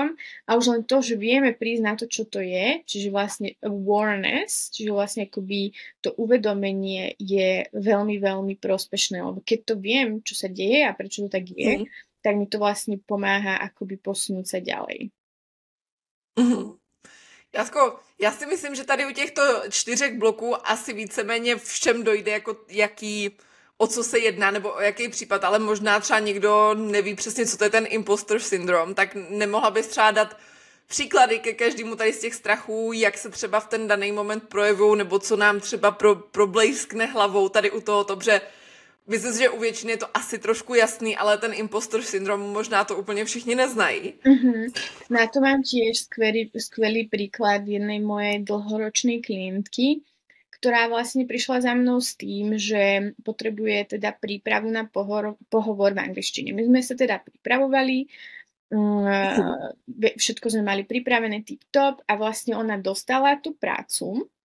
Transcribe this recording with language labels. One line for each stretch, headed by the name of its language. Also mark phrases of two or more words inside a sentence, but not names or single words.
Slovak: A už len to, že vieme prísť na to, čo to je, čiže vlastne awareness, čiže vlastne akoby to uvedomenie je veľmi, veľmi prospešné. Lebo keď to viem, čo sa deje a prečo to tak je, tak mi to vlastne pomáha akoby posunúť sa ďalej.
Czech: Jasko, já si myslím, že tady u těchto 4 bloků asi víceméně všem dojde, jako o co se jedná, nebo o jaký případ, ale možná třeba někdo neví přesně, co to je ten imposter syndrom, tak nemohla bys třeba dát příklady ke každému tady z těch strachů, jak se třeba v ten daný moment projevují, nebo co nám třeba problejskne hlavou tady u toho, protože myslím si, že u většiny je to asi trošku jasný, ale ten impostor syndrom možná to úplně všichni neznají.
Slovak: Na to mám tiež skvelý príklad jednej mojej dlhoročnej klientky, ktorá vlastne prišla za mnou s tým, že potrebuje teda prípravu na pohovor v angličtine. My sme sa teda pripravovali, všetko sme mali pripravené tip-top a vlastne ona dostala tú prácu.